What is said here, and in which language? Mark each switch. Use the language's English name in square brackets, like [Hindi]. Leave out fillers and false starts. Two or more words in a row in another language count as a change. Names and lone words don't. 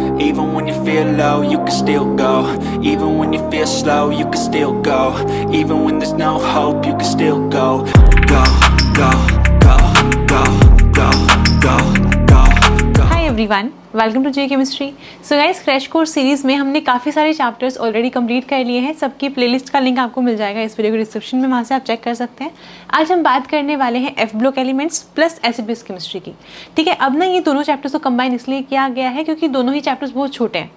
[English] Even when you feel low, you can still go. Even when you feel slow, you can still go. Even when there's no hope, you can still go. Go, go, go, go, go, go, go, go. Hi everyone, welcome to J Chemistry. so guys, crash course series [Hindi] में हमने काफ़ी सारे [English] chapters already complete [Hindi] कर लिए हैं। सबकी प्लेलिस्ट का लिंक आपको मिल जाएगा इस वीडियो के डिस्क्रिप्शन में, वहाँ से आप चेक कर सकते हैं। आज हम बात करने वाले हैं [English] f block elements plus acid base chemistry [Hindi] की। ठीक है, अब ना ये दोनों चैप्टर्स को कंबाइन इसलिए किया गया है क्योंकि दोनों ही चैप्टर्स बहुत छोटे हैं।